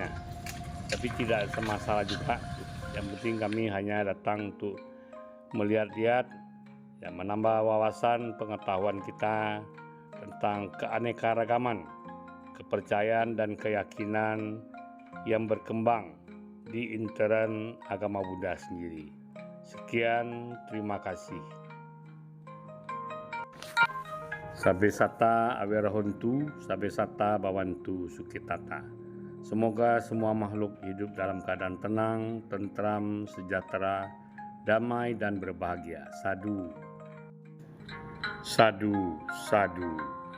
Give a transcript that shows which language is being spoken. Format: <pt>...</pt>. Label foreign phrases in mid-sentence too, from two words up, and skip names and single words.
<id>Tapi tidak semasalah juga, yang penting kami hanya datang untuk melihat-lihat, ya, menambah wawasan pengetahuan kita tentang keanekaragaman kepercayaan dan keyakinan yang berkembang di intern agama Buddha sendiri. Sekian, terima kasih.</id> <pi>Sabe sata awerahontu, sabe sata bawantu sukitata.</pi> <id>Semoga semua makhluk hidup dalam keadaan tenang, tentram, sejahtera, damai dan berbahagia.</id> <pi>Sadu, sadu, sadu.</pi>